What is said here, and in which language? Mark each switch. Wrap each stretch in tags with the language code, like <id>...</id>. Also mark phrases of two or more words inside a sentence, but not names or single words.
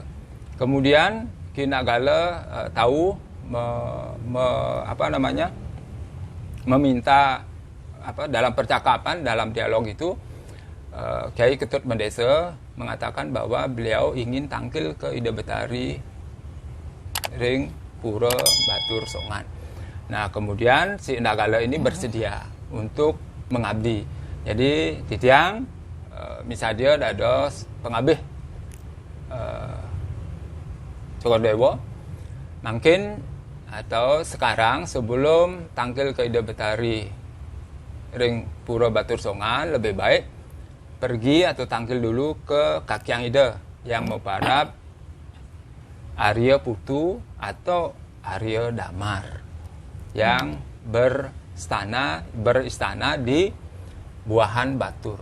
<id>Kemudian Ki Endagale tahu meminta dalam percakapan, dalam dialog itu Kiai Ketut Bendesa mengatakan bahwa beliau ingin tampil ke Ida Betari ring Pura Batur Songan. Nah, kemudian si Endagale ini bersedia untuk mengabdi. Jadi titiang misalnya</id> <ban>dados pengabih</ban> <id>Sukodewo mungkin atau sekarang sebelum tampil ke Ida Betari ring Pura Batur Songan lebih baik pergi atau tampil dulu ke Kakyang Ida yang memparab Arya Putu atau Arya Damar yang beristana di Buahan Batur.</id>